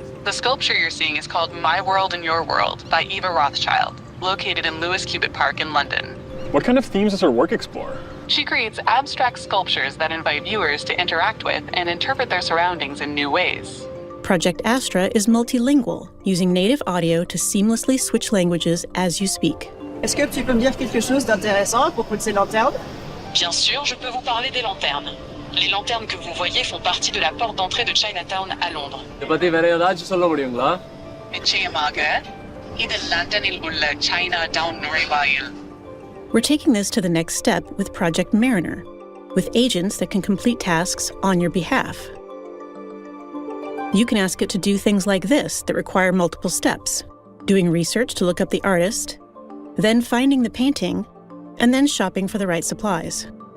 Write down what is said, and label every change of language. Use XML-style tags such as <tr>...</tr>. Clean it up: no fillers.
<en>The sculpture you're seeing is called My World and Your World by Eva Rothschild, located in Lewis Cubitt Park in London. What kind of themes does her work explore? She creates abstract sculptures that invite viewers to interact with and interpret their surroundings in new ways. Project Astra is multilingual, using native audio to seamlessly switch languages as you speak.</en> <fr>Est-ce que tu peux me dire quelque chose d'intéressant à propos de ces lanternes? Bien sûr, je peux vous parler des lanternes. Les lanternes que vous voyez font partie de la porte d'entrée de Chinatown à Londres.</fr> <ta>நிச்சயமாக இது லண்டனில் உள்ள Chinatown நுழைவாயில்.</ta> <en>We're taking this to the next step with Project Mariner, with agents that can complete tasks on your behalf. You can ask it to do things like this that require multiple steps: doing research to look up the artist, then finding the painting, and then shopping for the right supplies.</en>